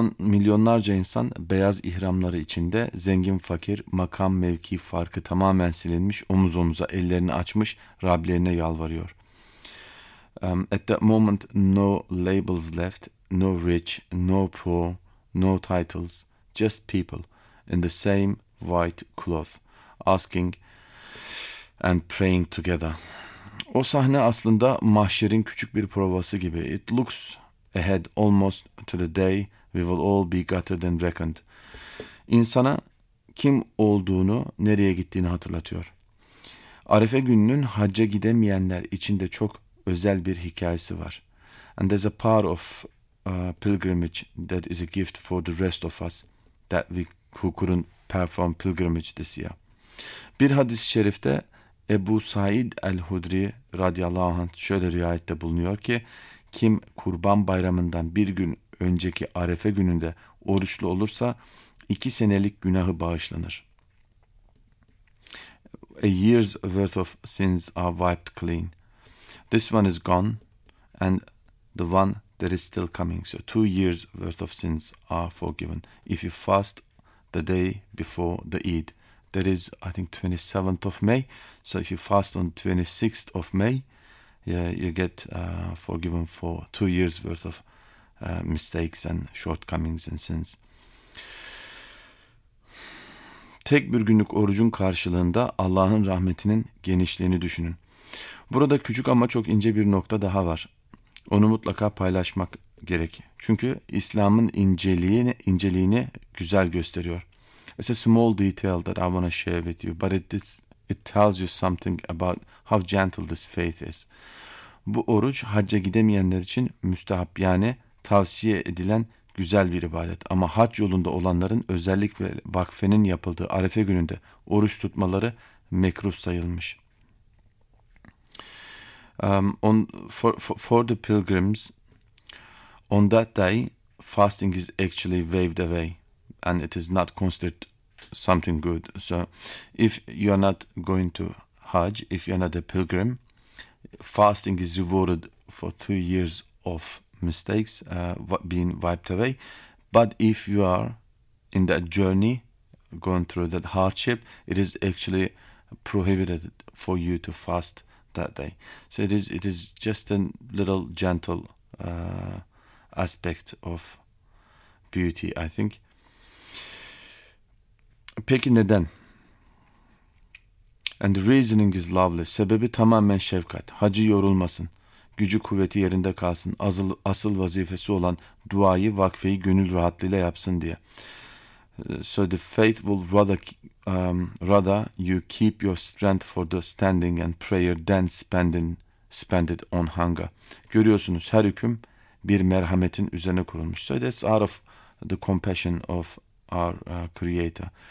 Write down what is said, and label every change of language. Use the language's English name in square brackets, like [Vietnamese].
[Turkish] Milyonlarca insan beyaz ihramları içinde, zengin fakir, makam mevki farkı tamamen silinmiş, omuz omuza ellerini açmış, Rablerine yalvarıyor. [English] At that moment, no labels left, no rich, no poor, no titles, just people in the same white cloth, asking and praying together. [Turkish] O sahne aslında mahşerin küçük bir provası gibi. [English] It looks ahead almost to the day we will all be gathered and reckoned. [Turkish] İnsana kim olduğunu, nereye gittiğini hatırlatıyor. Arefe gününün hacca gidemeyenler için de çok özel bir hikayesi var. [English] And there's a part of pilgrimage that is a gift for the rest of us that we who couldn't perform pilgrimage this year. [Turkish] Bir hadis-i şerifte Ebu Said el-Hudri radıyallahu anh şöyle rivayette bulunuyor ki, kim kurban bayramından bir gün önceki Arefe gününde oruçlu olursa 2 senelik günahı bağışlanır. [English] A year's worth of sins are wiped clean. This one is gone and the one that is still coming. So 2 years worth of sins are forgiven. If you fast the day before the Eid, that is I think 27th of May. So if you fast on 26th of May, yeah, you get forgiven for 2 years worth of mistakes and shortcomings and sins. [Turkish] Tek bir günlük orucun karşılığında Allah'ın rahmetinin genişliğini düşünün. Burada küçük ama çok ince bir nokta daha var. Onu mutlaka paylaşmak gerek. Çünkü İslam'ın inceliğini güzel gösteriyor. It's a small detail that I want to share with you, but it tells you something about how gentle this faith is. Bu oruç hacca gidemeyenler için müstehap, yani tavsiye edilen güzel bir ibadet. Ama hac yolunda olanların, özellikle vakfenin yapıldığı Arefe gününde oruç tutmaları mekruh sayılmış. [English] For the pilgrims, on that day, fasting is actually waved away and it is not considered something good. So if you are not going to Hajj, if you are not a pilgrim, fasting is rewarded for 2 years of mistakes being wiped away. But if you are in that journey, going through that hardship, it is actually prohibited for you to fast that day. So it is just a little gentle aspect of beauty, I think. [Turkish] Peki neden? [English] And the reasoning is lovely. [Turkish] Sebebi tamamen şefkat. Hacı yorulmasın. Gücü kuvveti yerinde kalsın. Asıl vazifesi olan duayı, vakfeyi gönül rahatlığıyla yapsın diye. [English] So the faith will rather you keep your strength for the standing and prayer than spend it on hunger. [Turkish] Görüyorsunuz, her hüküm bir merhametin üzerine kurulmuş. [English] So that's out of the compassion of our creator.